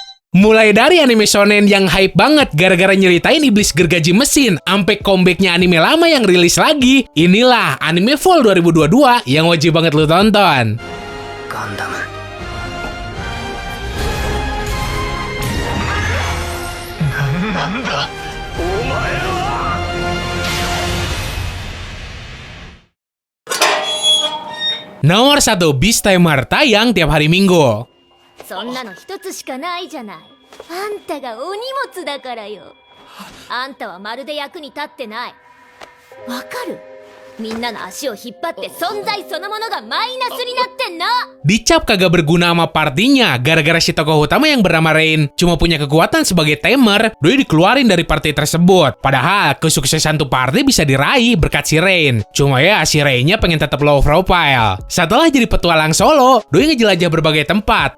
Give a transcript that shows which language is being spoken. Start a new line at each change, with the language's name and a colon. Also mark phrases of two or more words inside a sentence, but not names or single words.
Indonesian: Mulai dari anime shonen yang hype banget gara-gara nyeritain iblis gergaji mesin, sampai comebacknya anime lama yang rilis lagi, inilah anime Fall 2022 yang wajib banget lu tonton.
Japanese: ガンダム。なんだ? お前は?
Indonesian: Nomor 1 Beast Tamer tayang tiap hari Minggu.
Japanese: そんなの一つしかないじゃない。あんたがお荷物だからよ。あんたはまるで役に立ってない。わかる？みんなの足を引っ張って存在そのものがマイナスになってんの。
Indonesian: Dicap kagak berguna sama partinya gara-gara si tokoh utama yang bernama Rain cuma punya kekuatan sebagai tamer, doi dikeluarin dari party tersebut. Padahal kesuksesan tuh party bisa diraih berkat si Rain. Cuma ya si Rainnya pengen tetap
English: low profile.
Indonesian: Setelah jadi petualang solo, doi ngejelajah berbagai tempat.